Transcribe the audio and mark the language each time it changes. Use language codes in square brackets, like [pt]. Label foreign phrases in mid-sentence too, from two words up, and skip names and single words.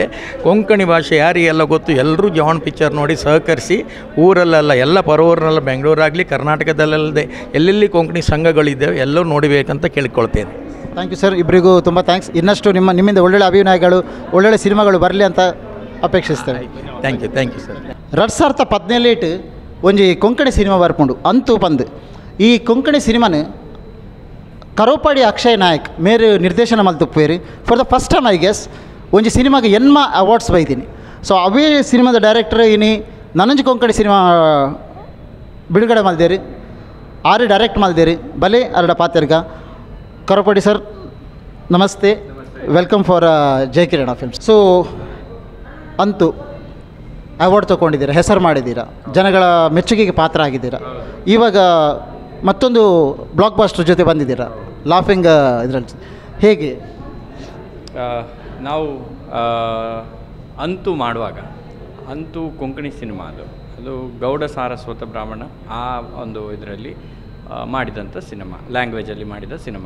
[kn] ಕೊಂಕಣಿ ಭಾಷೆ ಯಾರಿಗೆಲ್ಲ ಗೊತ್ತು ಎಲ್ಲರೂ ಜವಾನ್ ಪಿಕ್ಚರ್ ನೋಡಿ ಸಹಕರಿಸಿ, ಊರಲ್ಲೆಲ್ಲ ಎಲ್ಲ ಪರವೂರಿನೆಲ್ಲ ಬೆಂಗಳೂರಾಗಲಿ ಕರ್ನಾಟಕದಲ್ಲದೆ ಎಲ್ಲೆಲ್ಲಿ ಕೊಂಕಣಿ ಸಂಘಗಳಿದ್ದಾವೆ ಎಲ್ಲರೂ ನೋಡಬೇಕಂತ ಕೇಳಿಕೊಳ್ತೇನೆ. [en] Thank you sir, [kn] ಇಬ್ಬರಿಗೂ ತುಂಬ ಥ್ಯಾಂಕ್ಸ್. ಇನ್ನಷ್ಟು ನಿಮ್ಮಿಂದ ಒಳ್ಳೊಳ್ಳೆ ಅಭಿನಯಗಳು, ಒಳ್ಳೊಳ್ಳೆ ಸಿನಿಮಾಗಳು ಬರಲಿ ಅಂತ ಅಪೇಕ್ಷಿಸ್ತೇವೆ. [en] Thank you sir. [tcy] 2017 ಒಂಜಿ ಕೊಂಕಣಿ ಸಿನಿಮಾ ಬರ್ಪುಂಡು ಅಂತೂ ಬಂದು. ಈ ಕೊಂಕಣಿ ಸಿನಿಮಾನ ಕರೋಪಾಡಿ ಅಕ್ಷಯ್ ನಾಯಕ್ ಮೇರು ನಿರ್ದೇಶನ ಮಲ್ತುಪ್ಪೇರಿ [en] for the first time I guess [tcy] ಒಂಜಿ ಸಿನಿಮಾಗೆ ಎನ್ಮ ಅವಾರ್ಡ್ಸ್ ಬೈದೀನಿ. ಸೊ ಅವೇ ಸಿನಿಮಾದ ಡೈರೆಕ್ಟರ್ ಇನಿ ನನಂಜಿ ಕೊಂಕಣಿ ಸಿನಿಮಾ ಬಿಡುಗಡೆ ಮಲ್ದೇರಿ, 6 ಡೈರೆಕ್ಟ್ ಮಲ್ದೇರಿ, ಬಲೆ 2 ಪಾತ್ರಗ. [kn] ಕರೋಪಾಡಿ ಸರ್ ನಮಸ್ತೆ, [en] welcome for [kn] ಜೈ ಕಿರಣ ಫಿಲ್ಮ್ಸ್. ಸೊ ಅಂತೂ ಅವಾರ್ಡ್ ತೊಗೊಂಡಿದ್ದೀರಾ, ಹೆಸರು ಮಾಡಿದ್ದೀರಾ, ಜನಗಳ ಮೆಚ್ಚುಗೆಗೆ ಪಾತ್ರ ಆಗಿದ್ದೀರಾ. ಇವಾಗ ಮತ್ತೊಂದು ಬ್ಲಾಕ್ ಬಾಸ್ಟರ್ ಜೊತೆ ಬಂದಿದ್ದೀರಾ, ಲಾಫಿಂಗ್ ಇದರಲ್ಲಿ. ಹೇಗೆ ನಾವು ಅಂತೂ ಮಾಡುವಾಗ, ಅಂತೂ ಕೊಂಕಣಿ ಸಿನಿಮಾ ಅದು ಗೌಡ ಸಾರಸ್ವತ ಬ್ರಾಹ್ಮಣ ಆ ಒಂದು ಇದರಲ್ಲಿ ಮಾಡಿದಂಥ ಸಿನಿಮಾ, ಲ್ಯಾಂಗ್ವೇಜಲ್ಲಿ ಮಾಡಿದ ಸಿನಿಮಾ.